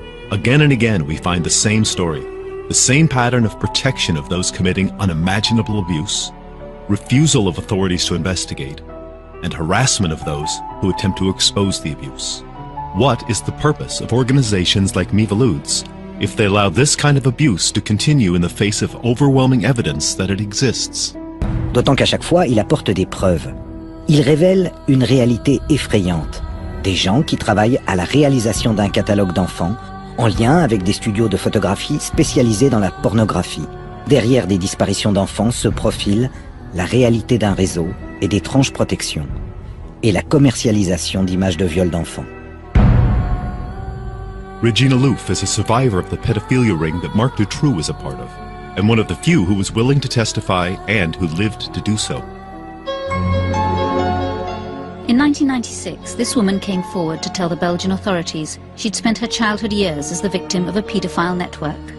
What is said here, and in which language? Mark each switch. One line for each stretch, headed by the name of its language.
English: Again and again, we find the same story, the same pattern of protection of those committing unimaginable abuse, refusal of authorities to investigate, and harassment of those who attempt to expose the abuse. What is the purpose of organizations like Miviludes if they allow this kind of abuse to continue in the face of overwhelming evidence that it exists?
French: D'autant qu'à chaque fois, il apporte des preuves. Il révèle une réalité effrayante. Des gens qui travaillent à la réalisation d'un catalogue d'enfants en lien avec des studios de photographie spécialisés dans la pornographie. Derrière des disparitions d'enfants se profile la réalité d'un réseau et d'étranges protections, et la commercialisation d'images de viol d'enfants.
English: Regina Louf is a survivor of the pedophilia ring that Marc Dutroux was a part of, and one of the few who was willing to testify and who lived to do so. In 1996, this woman came forward to tell the Belgian authorities she'd spent her childhood years as the victim of a paedophile network.